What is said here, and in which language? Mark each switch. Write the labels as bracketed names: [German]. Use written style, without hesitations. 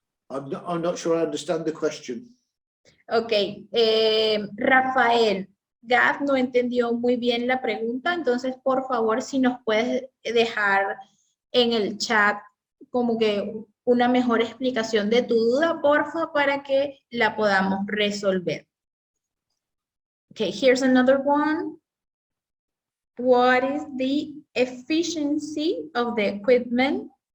[English] I'm not sure I understand the question. [Spanish] Okay, Rafael, Gab no entendió muy bien la pregunta, entonces por favor si nos puedes dejar en el chat como que una mejor explicación de tu duda, porfa, para que la podamos resolver. [English] Okay, here's another one. What is the efficiency of the equipment?